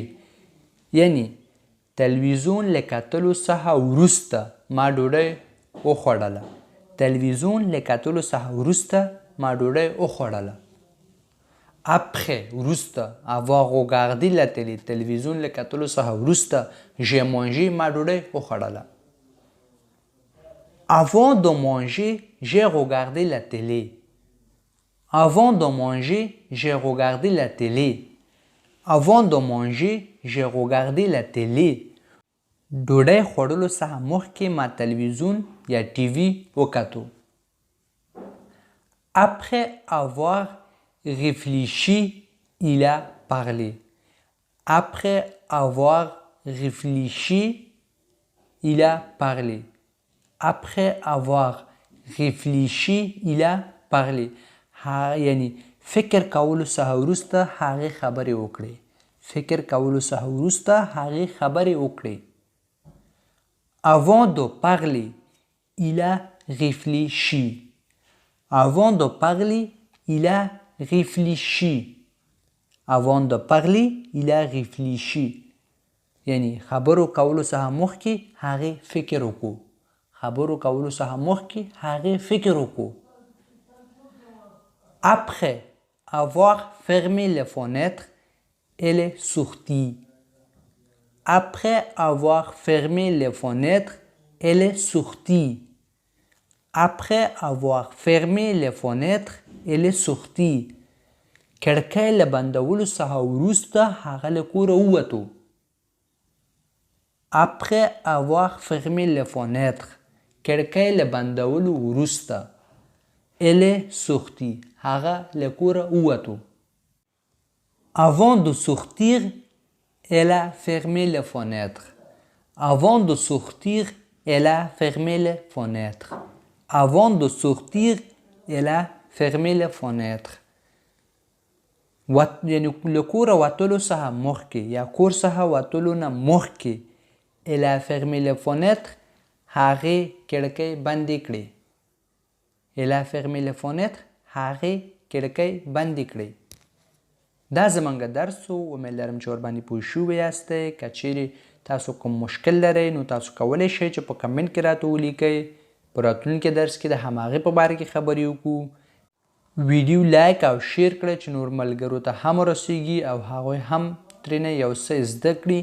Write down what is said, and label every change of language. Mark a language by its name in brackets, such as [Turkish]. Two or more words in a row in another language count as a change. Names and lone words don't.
[Pashto] یعنی تلویزیون له کتلو څخه وروسته ما ډوډۍ وخوړله. تلویزیون له کتلو څخه وروسته ما ډوډۍ وخوړله. Après وروسته [French] avoir regardé la télé [Pashto] تلویزیون له کتلو څخه وروسته [French] j'ai mangé [Pashto] ما ډوډۍ وخوړله. [French] Avant de manger, j'ai regardé la télé. Avant de manger, j'ai regardé la télé. Avant de manger, j'ai regardé la télé. [Pashto] ډوډۍ خوړلو څخه مخکې ما تلویزیون یا ټي وي وکتو. [French] Après avoir réfléchi, il a parlé. Après avoir réfléchi, il a parlé. Après avoir réfléchi, il a parlé. [Pashto] یعنی فکر کولو څخه وروسته هغې خبرې وکړې. فکر کولو څخه وروسته هغې خبرې وکړې. [French] Avant de parler, il a réfléchi. Avant de parler, il a réfléchi. Avant de parler, il a réfléchi. [Pashto] یعنی خبرو کولو څخه مخکې هغې فکر وکړو. خبرو کولو څخه مخکې هغې فکر وکړو. [French] Après avoir fermé les fenêtres, elle est sortie. Après avoir fermé les fenêtres, elle est sortie. Après avoir fermé les fenêtres, elle est sortie. [Pashto] کړکۍ له بندولو څخه وروسته هغه له کوره ووتو. [French] Après avoir fermé les fenêtres, [Pashto] کړکۍ له بندولو وروسته [French] elle est sortie. [Pashto] هغه له کوره ووتو. [French] Avant de sortir, elle a fermé les fenêtres. Avant de sortir, elle a fermé les fenêtres. Avant de sortir, elle a fermé les fenêtres. [Pashto] یعنی له کوره وتلو څخه مخکې یا کور څخه وتلو نه مخکې [French] elle a fermé les fenêtres. [Pashto] هغې کړکۍ بندې کړې. [French] Elle a fermé les fenêtres. [Pashto] هغې کړکۍ بندې کړې. دا زموږ درس و. امید لرم چې ورباندې پوه شوي یاستئ. که چیرې تاسو کوم مشکل لرئ نو تاسو کولی شئ چې په کمنټ کې راته ولیکئ. په راتلونکي درس کې د هماغې په باره کې خبرې وکړو. ویډیو لایک او شیر کړئ چې نور ملګرو ته هم ورسیږي او هغوی هم ترېنه یو څه زده کړي.